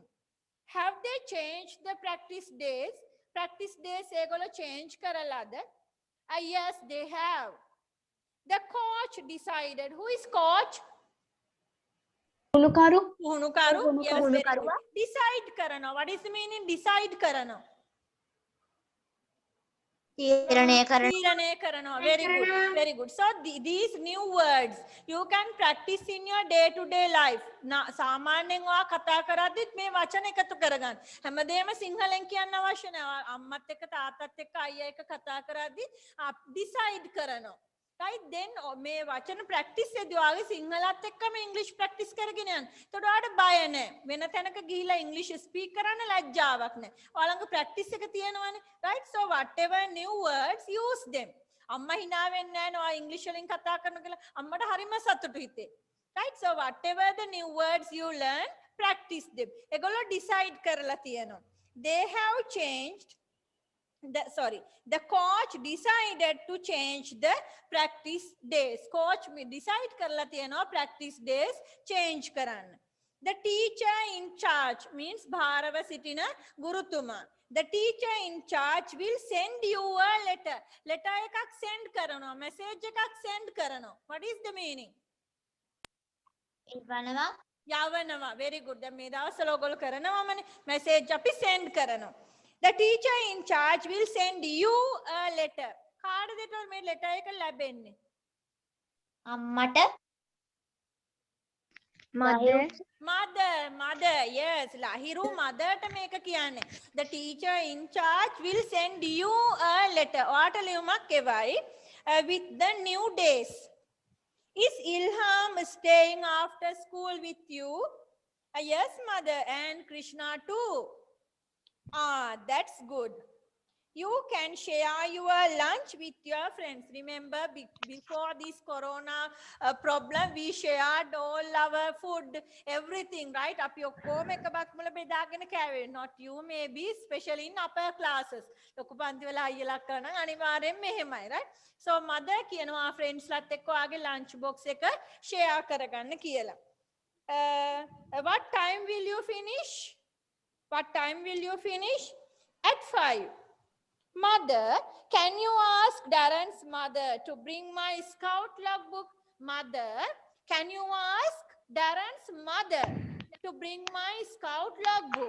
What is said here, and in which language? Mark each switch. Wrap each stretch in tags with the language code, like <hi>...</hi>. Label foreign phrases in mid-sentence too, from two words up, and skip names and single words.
<en>Have they changed the practice days? Practice days</en> <si>ඒගොල්ලෝ change කරලාද?</si> <en>Yes, they have. The coach decided. Who is coach?</en> <si>පුහුණුකරු</si> <en>Puhunukaru. Yes, very good. Decide karana. What is the meaning?</en> <si>Decide karana. තීරණය කරන තීරණය කරන.</si> <en>Very good. Very good. So these new words you can practice in your day-to-day life.</en> <si>සාමාන්‍යයෙන් ඔයා කතා කරද්දිත් මේ වචන එකතු කරගන්න. හැමදේම සිංහලෙන් කියන්න අවශ්‍ය නැහැ. අම්මත් එක්ක තාත්තත් එක්ක අයියා එක්ක කතා කරද්දි decide කරනවා. Right? Then මේ වචන practice එදී ඔයාගේ සිංහලත් එක්කම English practice කරගෙන යන්න. එතකොට ඔයාට බය නැහැ. වෙන තැනක ගිහිලා English speak කරන්න ලැජ්ජාවක් නැහැ. ඔයාලඟ practice එක තියෙනවනේ.</si> <en>Right? So whatever new words, use them.</en> <si>අම්මා hina වෙන්නේ නැහැ නේ ඔයා English වලින් කතා කරන කියලා. අම්මට හරිම සතුටු හිතේ.</si> <en>Right? So whatever the new words you learn, practice them.</en> <si>ඒගොල්ලෝ decide කරලා තියෙනවා.</si> <en>They have changed the coach decided to change the practice days.</en> <si>Coach decide කරලා තියෙනවා</si> <en>practice days change</en> <si>කරන්න.</si> <en>The teacher in charge means</en> <si>භාරව සිටින ගුරුතුමා.</si> <en>The teacher in charge will send you a letter.</en> <si>Letter එකක් send කරනවා. Message එකක් send කරනවා.</si> <en>What is the meaning? යවනවා. Very good.</en> <si>දැන් මේ දවස්වල ඔයගොල්ලෝ කරනවාමනේ. message අපි send කරනවා. The teacher in charge will send you a letter. කාටද මේ letter එක ලැබෙන්නේ? අම්මට</si> <en>Mother, yes.</en> <si>Lahiru mother ට මේක කියන්නේ.</si> <en>The teacher in charge will send you a letter.</en> <si>ඔයාට ලියුමක් එවයි</si> <en>with the new days. Is Ilham staying after school with you? Yes, mother, and Krishna too. That's good. You can share your lunch with your friends. Remember, before this corona problem, we shared all our food, everything, right? Up your home, not you, maybe, especially in upper classes. Right? So, mother, friends, lunch box share</en> <si>කරගන්න කියලා.</si> <en>What time will you finish? What time will you finish? At 5. Mother, can you ask Darren's mother to bring my scout logbook? Mother, can you ask Darren's mother to bring my scout logbook?</en>